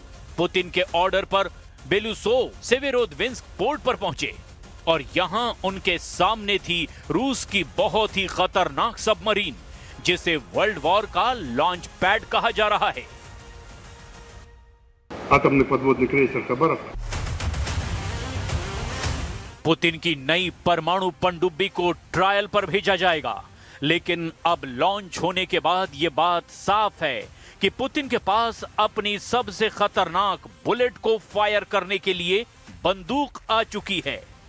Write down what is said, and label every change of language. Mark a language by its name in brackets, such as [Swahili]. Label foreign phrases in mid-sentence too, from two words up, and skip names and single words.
[Hindi] पुतिन के ऑर्डर पर बेलुसोव सेवेरोदविंस्क पोर्ट पर पहुंचे और यहां उनके सामने थी रूस की बहुत ही खतरनाक सबमरीन जिसे [English] world war [Hindi] का [English] launch pad [Hindi] कहा जा रहा है। [Russian] आतमный подводный крейсер Хабаровск। [Hindi] पुतिन की नई परमाणु पनडुब्बी को ट्रायल पर भेजा जाएगा, लेकिन अब लॉन्च होने के बाद यह बात साफ है कि पुतिन के पास अपनी सबसे खतरनाक बुलेट को फायर करने के लिए बंदूक आ चुकी है।